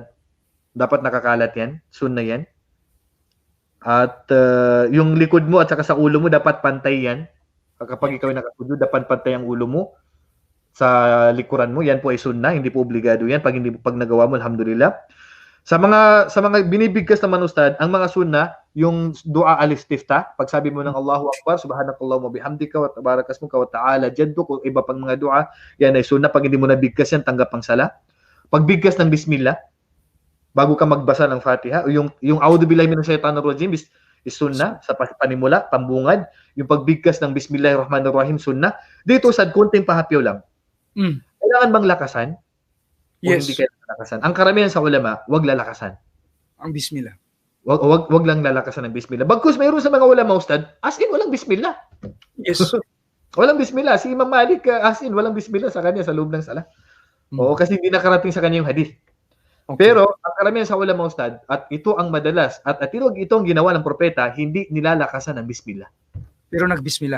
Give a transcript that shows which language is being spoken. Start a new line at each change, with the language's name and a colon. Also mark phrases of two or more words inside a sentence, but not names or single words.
Filipino: Dapat nakakalat yan, sunna yan. At yung likod mo at saka sa ulo mo, dapat pantay yan. Kapag ikaw ay nakasujud, dapat pantay ang ulo mo sa likuran mo, yan po ay sunna, hindi po obligado yan. Pag nagawa mo, alhamdulillah. Sa mga binibigkas naman, Ustad, ang mga sunna, yung
Arabic: دعاء الاستفتاح,
Filipino: pag sabi mo ng
Arabic: الله أكبر سبحانك اللهم وبحمدك وتبارك اسمك وتعالى جدك,
Filipino: iba pang mga dua, yan ay sunna. Pag hindi mo nabigkas yan, tanggap ang sala. Pagbigkas ng bismillah, bago ka magbasa ng Fatiha, yung
Arabic: أعوذ بالله من الشيطان الرجيم
Filipino: is sunna, sa panimula, pambungad. Yung pagbigkas ng bismillahirrahmanirrahim, sunna. Dito, Ustad, konting pahapyaw lang. Kailangan bang lakasan? Yes. O hindi kailangan lakasan? Ang karamihan sa ulama, wag lalakasan. Ang bismillah. Wag lang lalakasan ng bismillah. Bagkus mayroon sa mga ulama, Ustad,
English: as in
Filipino: walang bismillah. Yes. Walang bismillah. Si Imam Malik,
English: as in
Filipino: walang bismillah sa kanya sa loob ng sala. Oo, kasi hindi nakarating sa kanya yung hadith. Okay. Pero ang karamihan sa ulama, Ustad, at ito ang madalas, at ito ang ginawa ng propeta, hindi nilalakasan ng bismillah. Pero nagbismillah.